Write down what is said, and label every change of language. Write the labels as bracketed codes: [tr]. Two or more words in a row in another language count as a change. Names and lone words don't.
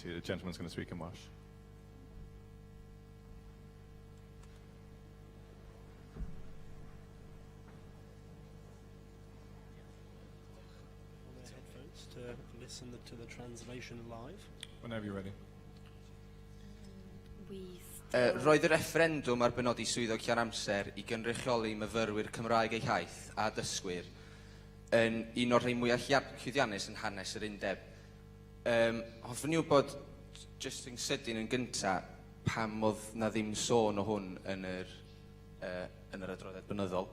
[en] The gentleman's going to speak in Welsh. On their headphones to listen to the translation live. Whenever you're ready. [cy] Roedd y referendwm ar benodi swyddog llawn amser I gynrychioli myfyrwyr Cymraeg eu haith a dysgwyr yn un o'r rhai mwyaf llwyddiannus yn hanes yr undeb. Hoffwn i wybod, just yn sydyn yn gynta, pam oedd na ddim sôn o hwn yn yr adroddiad blynyddol.